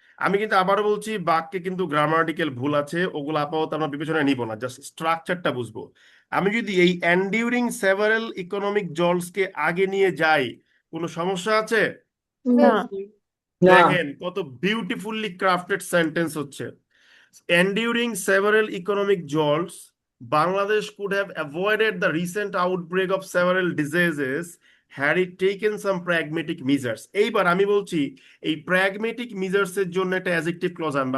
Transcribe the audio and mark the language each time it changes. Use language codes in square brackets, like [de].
[bn] আমি কিন্তু আবারও বলছি বাক্যে কিন্তু গ্রামাটিক্যাল ভুল আছে, ওগুলো আপাতত আমরা বিবেচনায় নিব না, জাস্ট স্ট্রাকচারটা বুঝবো। আমি যদি এই অ্যান্ডিউরিং সেভারাল ইকোনমিক জলসকে আগে নিয়ে যাই, কোনো সমস্যা আছে? না। দেখেন কত বিউটিফুলি ক্রাফটেড সেন্টেন্স হচ্ছে। [en] Enduring several economic jolts, Bangladesh could have avoided the recent outbreak of several diseases had it taken some pragmatic measures. [bn] এইবার আমি বলছি এই প্র্যাগমেটিক মেজার্স এর জন্য একটা অ্যাডজেক্টিভ ক্লজ আনবো।